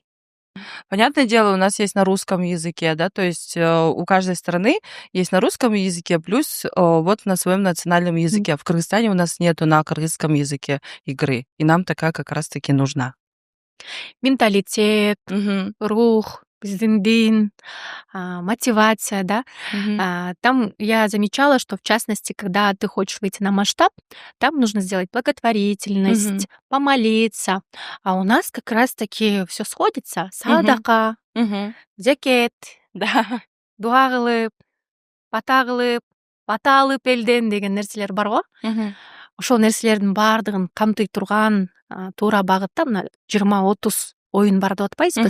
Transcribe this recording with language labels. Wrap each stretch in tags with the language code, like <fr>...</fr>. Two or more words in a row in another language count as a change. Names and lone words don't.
<ru>Понятное дело, у нас есть на русском языке, да, то есть, у каждой страны есть на русском языке, плюс, вот на своем национальном языке. В Кыргызстане у нас нету на кыргызском языке игры, и нам такая как раз таки нужна.</ru> <ky>Менталитет, Мгм. рух, биздин дин, мотивация, да. Мгм.</ky> <ru>Там я замечала, что в частности, когда ты хочешь выйти на масштаб, там нужно сделать Мгм. благотворительность, помолиться. А у нас как раз-таки все сходится. Мгм.</ru> <ky>Садака, Мгм. зекет,</ky> <ru>Да.</ru> <ky>дуа кылып, бата кылып, бата алып элден деген нерселер бар го. Мгм. Ошол нерселердин баардыгын камтый турган туура багытта мына 20-30 оюн бар деп атпайсызбы</ky>